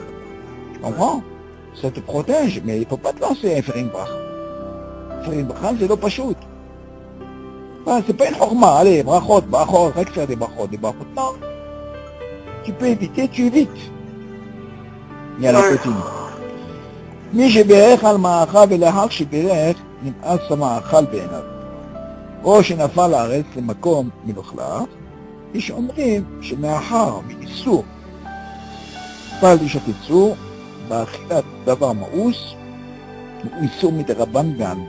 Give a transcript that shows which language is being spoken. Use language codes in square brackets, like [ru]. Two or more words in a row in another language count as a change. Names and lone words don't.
[fr] Tu comprends? Ça te protège, mais il ne faut pas te lancer à faire une bracha. Faire une bracha, c'est pas shoot. C'est pas une horma, allez, brachot, reste faire des brachot, non. Tu peux éviter, tu évites. Il y a la continue. [he] מי שבירך על מאכל ולאחר שבירך נמאס המאכל בעיניו. או שנפל לארץ למקום מלוכלך, יש אומרים שמאחר מאיסור פעל איש הקיצור, באכילת דבר מאוס, הוא איסור מדרבן בעלמא.